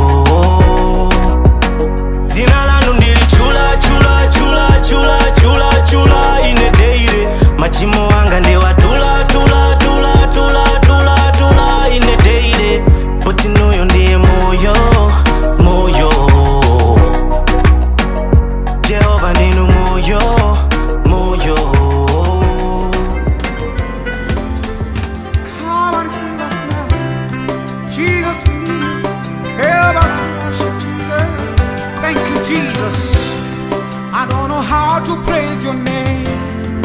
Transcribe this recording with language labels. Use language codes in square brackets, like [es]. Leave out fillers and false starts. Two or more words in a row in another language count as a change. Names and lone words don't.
[ny] Dzina lanu ndili chula chula chula chula chula chula ine deire. Machimo anga ndiwatula tula tula tula tula tula ine deire. Poti nuyo ndiye moyo moyo. Jehova ninu moyo moyo. [en] Come on, heal us now. Jesus, we need you. Help us worship Jesus. Thank you, Jesus. I don't know how to praise your name.